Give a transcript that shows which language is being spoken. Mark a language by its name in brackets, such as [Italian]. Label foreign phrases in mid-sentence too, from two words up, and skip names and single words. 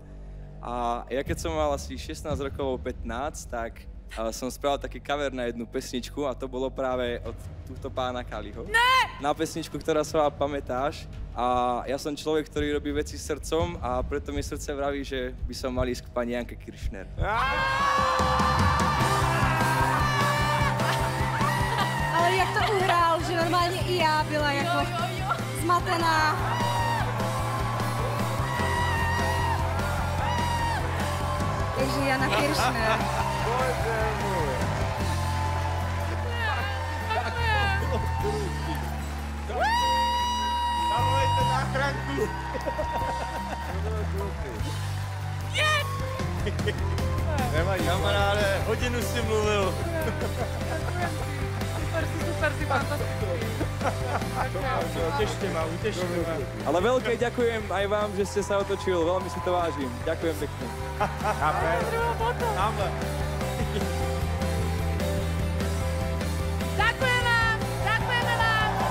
[Slovak] A ja keď som mal asi 16 rokov alebo 15, tak som spravil taký cover na jednu pesničku a to bolo práve od tohto pána Kaliho. [Czech] Ne! [Slovak] Na pesničku, ktorá sa vám Pamätáš. A ja som človek, ktorý robí veci srdcom a preto mi srdce vraví, že by som mal ísť k pani Janke Kiršner. [Czech] Ale jak to uhrál, že normálně i já byla jako zmatená. Takže Jana Kiršner. Bože můj. Zavolejte záchranku. Nevadí, kamaráde, hodinu si mluvil. [Slovak] Super, si fantastický. Utešte ma. Ale veľké ďakujem aj vám, že ste sa otočil, veľmi si to vážim. Ďakujem pekne. Ďakujeme vám.